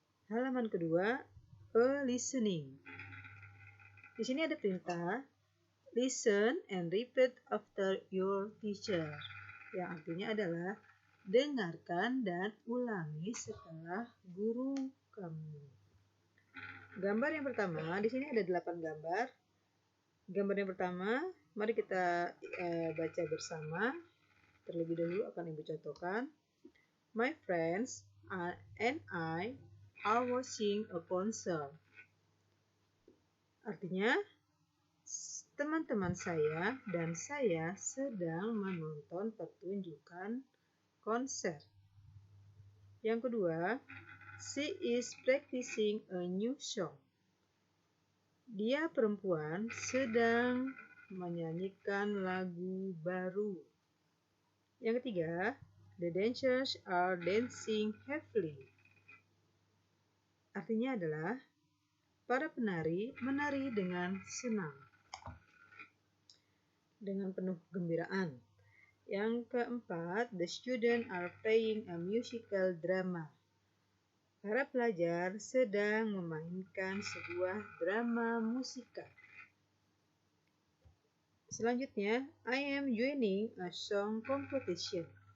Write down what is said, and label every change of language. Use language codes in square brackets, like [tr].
[id] Halaman kedua, listening. Di sini ada perintah [en] listen and repeat after your teacher, [id] yang artinya adalah dengarkan dan ulangi setelah guru kamu. Gambar yang pertama, di sini ada 8 gambar. Gambar yang pertama, mari kita baca bersama. Terlebih dahulu akan Ibu contohkan. [en] My friends and I are watching a concert. [id] Artinya, teman-teman saya dan saya sedang menonton pertunjukan konser. Yang kedua, [en] she is practicing a new song. [id] Dia perempuan sedang menyanyikan lagu baru. Yang ketiga, [en] the dancers are dancing happily. [id] Artinya adalah para penari menari dengan senang, dengan penuh gembiraan. Yang keempat, [en] the students are playing a musical drama. [id] Para pelajar sedang memainkan sebuah drama musikal. [en] Selanjutnya, I am joining a song competition.